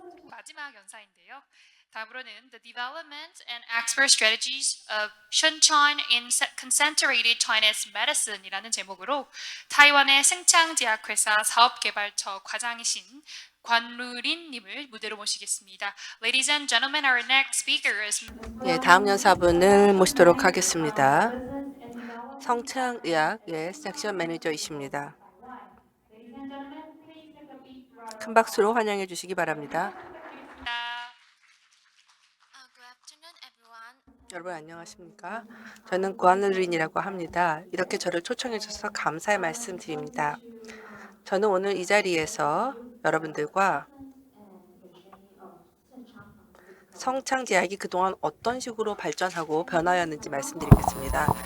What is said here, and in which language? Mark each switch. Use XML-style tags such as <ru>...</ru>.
<ko>마지막 연사인데요. 다음으로는 The Development and Expert Strategies of Shuncheon in Concentrated Chinese Medicine이라는 제목으로 타이완의 승창제약회사 사업개발처 과장이신 관루린 님을 무대로 모시겠습니다.</ko> <en>Ladies and gentlemen, our next speaker is</en> <ko>예, 다음 연사분을 모시도록 하겠습니다. 성창의학의 섹션 매니저이십니다. 큰 박수로 환영해 주시기 바랍니다.</ko> <en>Good afternoon, everyone.</en> <ko>여러분 안녕하십니까? 저는 구안르린이라고 합니다. 이렇게 저를 초청해 주셔서 감사의 말씀 드립니다. 저는 오늘 이 자리에서 여러분들과 성창제약이 그동안 어떤 식으로 발전하고 변화였는지 말씀드리겠습니다.</ko>